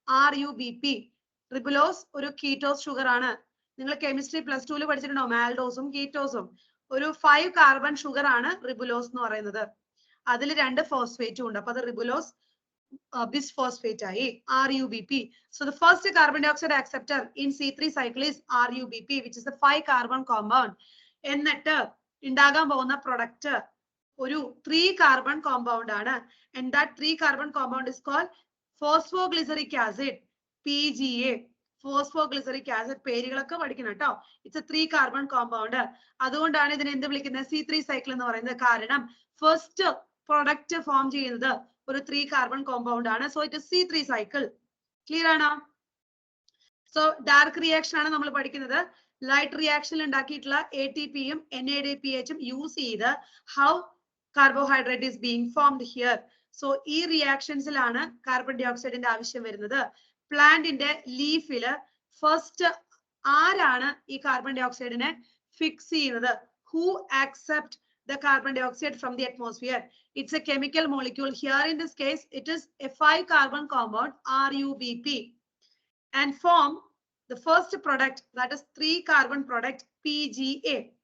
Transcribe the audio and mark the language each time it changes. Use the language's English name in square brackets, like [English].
[Malayalam] RUBP. Ribulose ഒരു കീറ്റോസ് sugar ആണ്. നിങ്ങൾ കെമിസ്ട്രി +2 പഠിച്ചിട്ടുണ്ടോ? മാൽഡോസും കീറ്റോസും. ഒരു 5 കാർബൺ ഷുഗർ ആണ് റിബുലോസ് എന്ന് പറയുന്നത്. അതിൽ 2 ഫോസ്ഫേറ്റും ഉണ്ട്. അപ്പൊ അത് റിബുലോസ് bisphosphate ആയി, RUBP. [English] So the first carbon dioxide acceptor in C3 cycle is RUBP, which is a 5 carbon compound. [Malayalam] എന്നിട്ട് ഉണ്ടാകാൻ പോകുന്ന പ്രൊഡക്റ്റ് ഒരു 3 carbon compound ആണ്. [English] And that 3 carbon compound is called phosphoglyceric acid, PGA. [Malayalam] Phosphoglyceric acid. പേരുകളൊക്കെ പഠിക്കണം കേട്ടോ. [English] It's a 3 carbon compound. [Malayalam] അതുകൊണ്ടാണ് ഇതിനെ എന്ത് വിളിക്കുന്നത്? C3 സൈക്കിൾ എന്ന് പറയുന്നത്. കാരണം ഫസ്റ്റ് പ്രൊഡക്റ്റ് ഫോം ചെയ്യുന്നത് ഒരു 3 കാർബൺ കോമ്പൗണ്ട് ആണ്. So it C3 cycle. Clear ആണോ? സോ ഡാർക്ക് റിയാക്ഷൻ ആണ് നമ്മൾ പഠിക്കുന്നത്. ലൈറ്റ് റിയാക്ഷനിൽ ഉണ്ടാക്കിയിട്ടുള്ള ATPയും NADPHും യൂസ് ചെയ്ത് [English] How carbohydrate is being formed here. [Malayalam] So ഈ റിയാക്ഷൻസിലാണ് കാർബൺ ഡൈ ഓക്സൈഡിന്റെ ആവശ്യം വരുന്നത്. പ്ലാന്റിന്റെ ലീഫില് ഫസ്റ്റ് ആരാണ് ഈ കാർബൺ ഡൈ ഓക്സൈഡിനെ ഫിക്സ് ചെയ്യുന്നത്? [English] Who accept the carbon dioxide from the atmosphere? It's a chemical molecule. Here in this case, it is a 5 carbon compound RUBP and form the first product, that is 3 carbon product PGA.